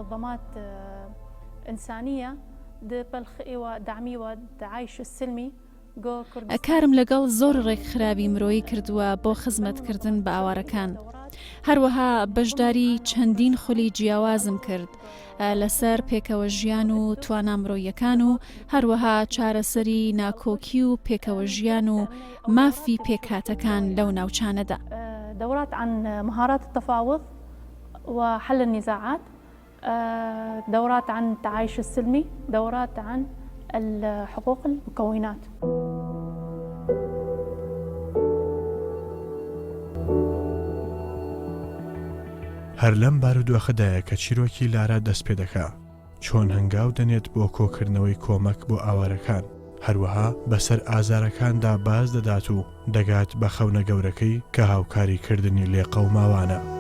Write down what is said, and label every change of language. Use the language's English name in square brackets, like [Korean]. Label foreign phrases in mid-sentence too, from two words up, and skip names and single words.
[Central Kurdish] کارم لەگەڵ زۆر ڕێکخراوی مرۆیی کردووە بۆ خزمەتکردن بە ئاوارەکان. هەروەها بەشداری چەندین خولی جیاوازم کرد لەسەر پێکەوە ژیان و توانامرۆیەکان و هەروەها چارەسەری ناکۆکی و پێکەوە ژیان و مافی پێکهاتەکان لەو ناوچانەدا. [Arabic] دورات عن مهارات التفاوض وحل النزاعات، دورات عن التعايش السلمي، دورات عن حقوق المكونات. [Central Kurdish] هەر لەم بارودۆخەدایە کە چیرۆکی لارا دەست پێ دەکا چۆن هەنگاو دەنێت بۆ کۆکردنەوەی کۆمەک بۆ ئاوارەکان، هەروەها بەسەر ئازارەکاندا باز دەدات و دەگات بە خەونە گەورەکەی کە هاوکاریکردنی لێقە و ماوانە.